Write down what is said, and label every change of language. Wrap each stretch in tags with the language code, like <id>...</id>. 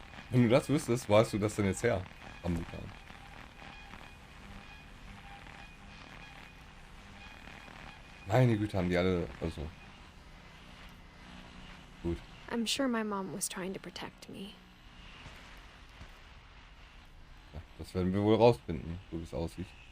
<de>Wenn du das wüsstest, wo hast du das denn jetzt her? Amerikan. Meine Güte, haben die alle, also. Gut.</de> <en>I'm sure my mom was trying to protect me.</en> <de>Ja, das werden wir wohl rausfinden, so wie es aussieht.</de>